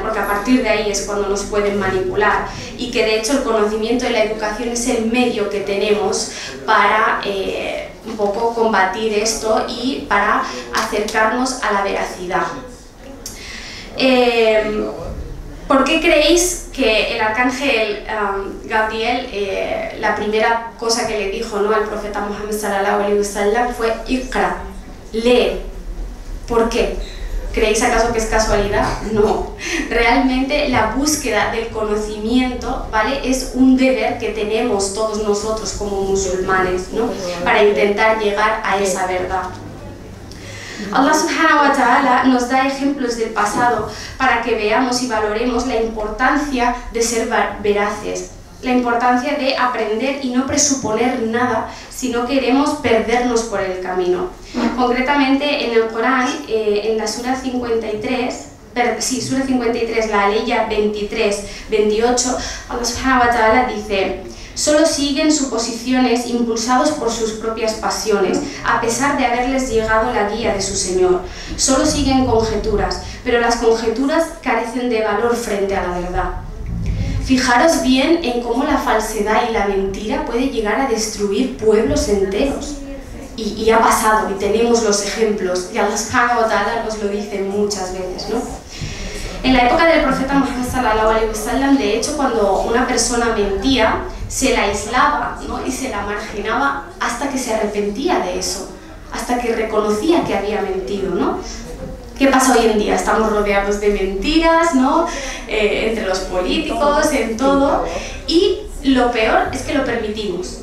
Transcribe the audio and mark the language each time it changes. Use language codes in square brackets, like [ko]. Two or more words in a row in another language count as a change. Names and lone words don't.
[es] Porque a partir de ahí es cuando nos pueden manipular, y que de hecho el conocimiento y la educación es el medio que tenemos para un poco combatir esto y para acercarnos a la veracidad. ¿Por qué creéis que el arcángel Gabriel, la primera cosa que le dijo, ¿no?, al profeta Muhammad [ar] صلى الله عليه وسلم [es] fue Iqra, lee? ¿Por qué? ¿Creéis acaso que es casualidad? No. Realmente la búsqueda del conocimiento, ¿vale?, es un deber que tenemos todos nosotros como musulmanes, ¿no?, para intentar llegar a esa verdad. Allah [ar] سبحانه وتعالى [es] nos da ejemplos del pasado para que veamos y valoremos la importancia de ser veraces, la importancia de aprender y no presuponer nada si no queremos perdernos por el camino. Concretamente en el Corán, en la Sura 53, Sura 53, la aleya 23-28, Allah [ar] سبحانه وتعالى [es] dice: solo siguen suposiciones impulsados por sus propias pasiones, a pesar de haberles llegado la guía de su Señor. Solo siguen conjeturas, pero las conjeturas carecen de valor frente a la verdad. Fijaros bien en cómo la falsedad y la mentira puede llegar a destruir pueblos enteros. Y ha pasado, y tenemos los ejemplos, y Allah [ar] سبحانه وتعالى [es] nos lo dice muchas veces, ¿no? En la época del profeta Muhammad [ar] صلى الله عليه وسلم, [es] de hecho, cuando una persona mentía, se la aislaba, ¿no?, y se la marginaba hasta que se arrepentía de eso, hasta que reconocía que había mentido, ¿no? ¿Qué pasa hoy en día? Estamos rodeados de mentiras, ¿no?, entre los políticos, en todo, y lo peor es que lo permitimos.